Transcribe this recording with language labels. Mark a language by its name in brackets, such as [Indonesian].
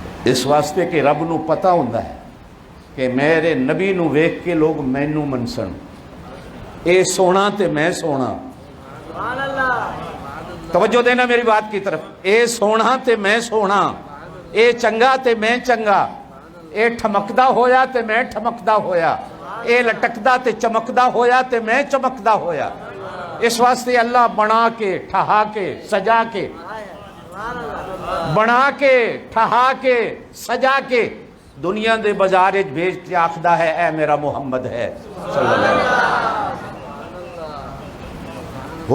[Punjabi] اس واسطے کہ رب نو پتہ ہوندا ہے کہ میرے نبی نو ویکھ کے لوگ مینو منسن، اے سونا تے میں سونا. [Urdu] توجہ دینا میری بات کی طرف. [Punjabi] اے سونا تے میں سونا، اے چنگا تے میں چنگا، اے ٹھمکدا ہویا تے میں ٹھمکدا ہویا، اے لٹکدا تے چمکدا ہویا تے میں چمکدا ہویا. اس واسطے اللہ بنا کے ٹھہا کے سجا کے، بنا کے ٹھہا کے سجا کے دنیا دے بازار وچ بھیج کے آکھدا ہے اے میرا محمد ہے صلی اللہ علیہ وسلم.